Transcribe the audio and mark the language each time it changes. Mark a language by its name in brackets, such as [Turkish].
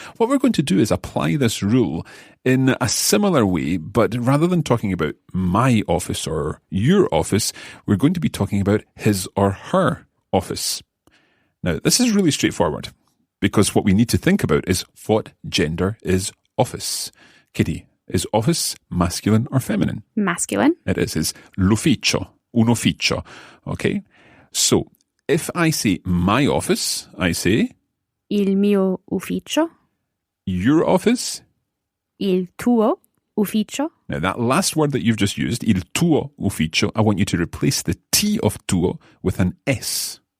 [English] What we're going to do is apply this rule in a similar way, but rather than talking about my office or your office, we're going to be talking about his or her office. Now, this is really straightforward, because what we need to think about is what gender is office. Kitty, is office masculine or feminine? Masculine. It is. [Italian] It's l'ufficio, un ufficio. [English] Okay? So, if I say my office, I say [Italian] Il mio ufficio. [English] your office. [Italian] Il tuo ufficio. [English] Now, that last word that you've just used, [Italian] il tuo ufficio, [English] I want you to replace the T of tuo with an S.